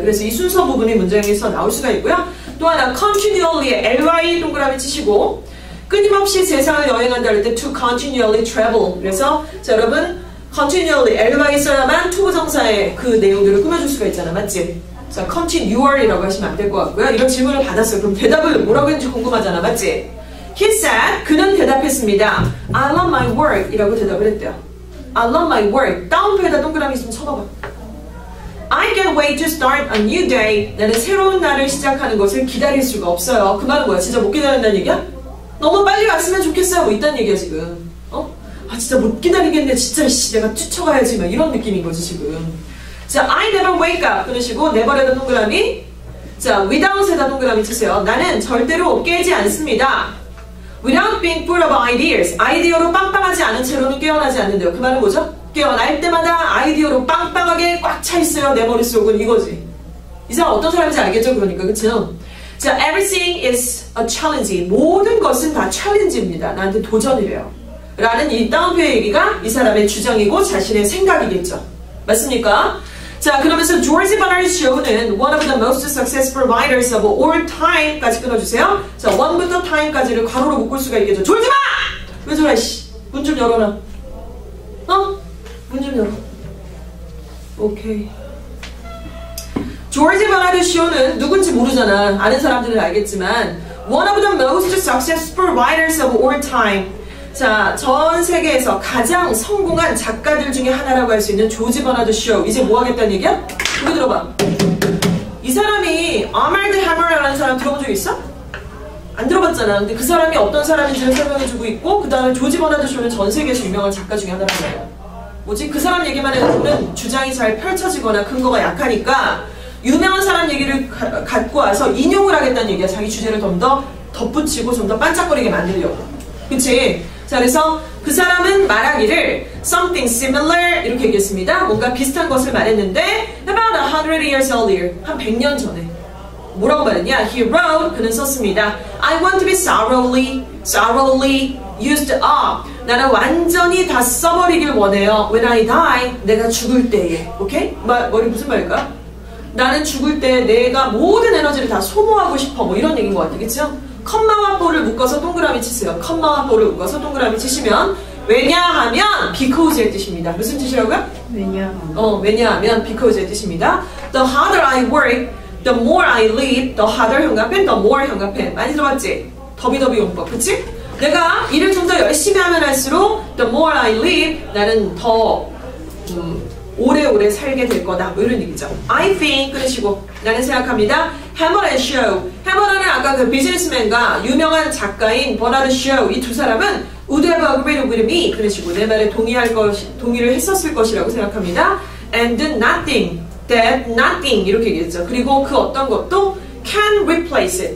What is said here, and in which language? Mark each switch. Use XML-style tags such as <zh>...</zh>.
<ko>그래서 이 순서 부분이 문장에서 나올 수가 있고요. 또 하나 continually의 ly 동그라미 치시고 끊임없이 세상을 여행한다 할 때 to continually travel. 그래서 자, 여러분 continually ly 써야만 투부정사의 그 내용들을 꾸며줄 수가 있잖아. 맞지? 자, continual이라고 하시면 안 될 것 같고요. 이런 질문을 받았어요. 그럼 대답을 뭐라고 했는지 궁금하잖아. 맞지? He said, 그는 대답했습니다.</ko> <en>I love my work 이라고 대답을 했대요. I love my work.</en> <ko>다운표에다 동그라미 있으면 쳐봐봐.</ko> <en>I can't wait to start a new day.</en> <ko>나는 새로운 날을 시작하는 것을 기다릴 수가 없어요. 그 말은 뭐야? 진짜 못 기다린다는 얘기야? 너무 빨리 왔으면 좋겠어요. 뭐 있다는 얘기야 지금. 아 진짜 못 기다리겠네. 진짜 내가 쫓아가야지. 막 이런 느낌인 거지 지금. 자, I never wake up 그러시고 never에다 동그라미. 자, without에다 동그라미 치세요. 나는 절대로 깨지 않습니다.</ko> <en>Without being full of ideas.</en> <ko>아이디어로 빵빵하지 않은 채로는 깨어나지 않는데요. 그 말은 뭐죠? 깨어날 때마다 아이디어로 빵빵하게 꽉 차 있어요. 내 머릿속은 이거지. 이 사람 어떤 사람인지 알겠죠? 그러니까 그쵸? 자, everything is a challenge. 모든 것은 다 챌린지입니다. 나한테 도전이래요. 라는 이 다운표의 얘기가 이 사람의 주장이고 자신의 생각이겠죠. 맞습니까?</ko> <en>자, 그러면서 조지 버나드 쇼는 one of the most successful writers of all time 까지 끊어주세요.</en> <ko>자, one부터 time까지를 괄호로 묶을 수가 있겠죠. 졸지마! 왜 저래, 씨. 문 좀 열어놔. 문 좀 열어. 오케이. 조지 버나드 쇼는 누군지 모르잖아.</ko> <en>아는 사람들은 알겠지만 one of the most successful writers of all time.</en> <ko>자, 전 세계에서 가장 성공한 작가들 중에 하나라고 할 수 있는 조지 버나드 쇼. 이제 뭐 하겠다는 얘기야? 여기 들어봐. 이 사람이 아말드 해머라는 사람 들어본 적 있어? 안 들어봤잖아. 근데 그 사람이 어떤 사람인지를 설명해주고 있고 그 다음에 조지 버나드 쇼는 전 세계에서 유명한 작가 중에 하나라는 거야. 뭐지? 그 사람 얘기만 해도는 주장이 잘 펼쳐지거나 근거가 약하니까 유명한 사람 얘기를 갖고 와서 인용을 하겠다는 얘기야. 자기 주제를 좀 더 덧붙이고 좀 더 반짝거리게 만들려고. 그치? 자, 그래서 그 사람은 말하기를 something similar 이렇게 얘기했습니다. 뭔가 비슷한 것을 말했는데 about 100 years earlier. 한 100년 전에. 뭐라고 말했냐? He wrote, 그는 썼습니다.</ko> <en>I want to be thoroughly used up.</en> <ko>나는 완전히 다 써버리길 원해요. When I die, 내가 죽을 때에. 오케이? 머리 무슨 말일까? 나는 죽을 때 내가 모든 에너지를 다 소모하고 싶어. 뭐 이런 얘기인 것 같아. 그쵸? 컴마와 볼을 묶어서 동그라미 치세요. 컴마와 볼을 묶어서 동그라미 치시면 왜냐하면 because의 뜻입니다. 무슨 뜻이라고요? 왜냐하면 because의 뜻입니다.</ko> <en>The harder I work, the more I live. The harder 현관펜, the more 현관펜.</en> <ko>많이 들어봤지? 더비더비 용법. 그치? 내가 일을 좀 더 열심히 하면 할수록 the more I live, 나는 더 오래오래 살게 될 거다. 뭐 이런 얘기죠. I think 그러시고 나는 생각합니다. 해머 앤 쇼. 해머라는 아까 그 비즈니스맨과 유명한 작가인 버나드 쇼.</ko> <en>이 두 사람은 would have agreed with me.</en> <ko>그러시고 내 말에 동의를 했었을 것이라고 생각합니다.</ko> <en>And nothing, that nothing 이렇게 얘기했죠.</en> <ko>그리고 그 어떤 것도 can replace it.</ko>